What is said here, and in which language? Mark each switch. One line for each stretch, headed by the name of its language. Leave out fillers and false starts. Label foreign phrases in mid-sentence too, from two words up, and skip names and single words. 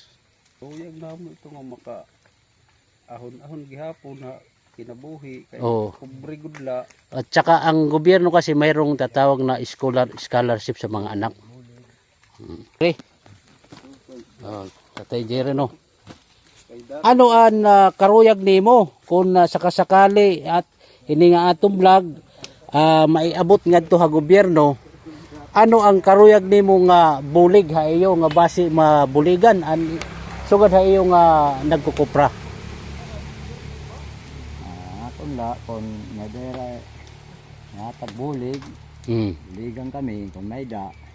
Waray: Yung namo ito nga maka ahon-ahon gihapon na kinabuhi kay kubre gudla.
Filipino: At saka ang gobyerno kasi mayroong tatawag na scholarship sa mga anak. Okay. Tatay Jerry, no.
Waray: Ano ang karuyag nimo kung sakasakali at ini nga atong vlog maiabot ngadto ha gobyerno, ano ang karuyag nimo nga bulig ha iyo nga base mabuligan sugad ha iyo nga nagkukupra? Kung nadera tagbulig, ligang kami kung may da.